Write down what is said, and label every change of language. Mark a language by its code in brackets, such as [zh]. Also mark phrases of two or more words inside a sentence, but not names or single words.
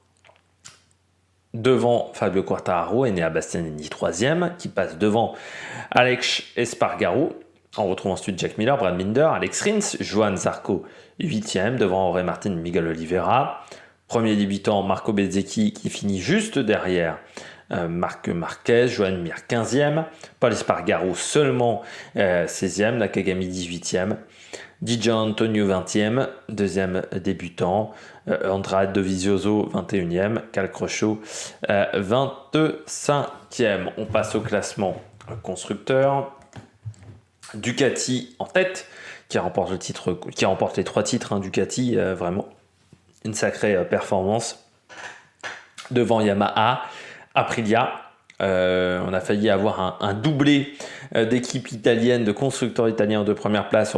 [fr] Devant Fabio Quartararo, Enea Bastianini 3e, qui passe devant Alex Espargaro. On retrouve ensuite Jack Miller, Brad Binder, Alex Rins, Johan Zarco 8e, devant Jorge Martin, Miguel Oliveira. Premier débutant, Marco Bezzecchi, qui finit juste derrière Marc Marquez, Joan Mir 15e, Paul Espargaro seulement 16e, Nakagami 18e, Di Antonio 20e, deuxième débutant, Andrade Dovizioso 21e, Cal Crutchlow 25e. On passe au classement constructeur. Ducati en tête, qui remporte les 3 titres, Ducati, vraiment une sacrée performance. Devant Yamaha, Aprilia, on a failli avoir un doublé d'équipes italiennes, de constructeurs italiens de première place.